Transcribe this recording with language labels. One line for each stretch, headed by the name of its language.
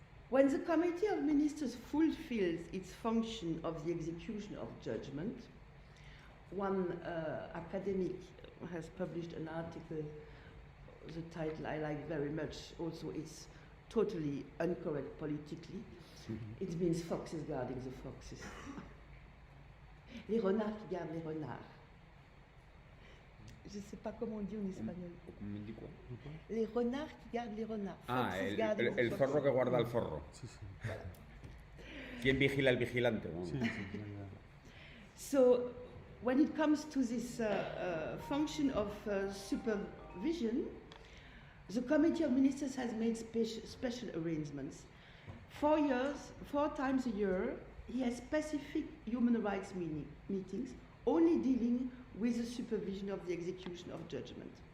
English: When the Committee of Ministers fulfills its function of the execution of judgment, one academic has published an article, the title I like very much, also it's totally incorrect politically. It means foxes guarding the foxes.
French: Les renards qui gardent les renards. Je ne sais pas comment on dit en espagnol. Les renards qui gardent les renards.
Spanish: Ah, el zorro que guarda el zorro. Sí, sí.
French: Voilà.
Spanish: ¿Quién vigila al vigilante? Bueno. Sí, sí,
English: So, when it comes to this function of supervision, the Committee of Ministers has made special arrangements. 4 times a year, he has specific human rights meetings, only dealing with the supervision of the execution of judgment.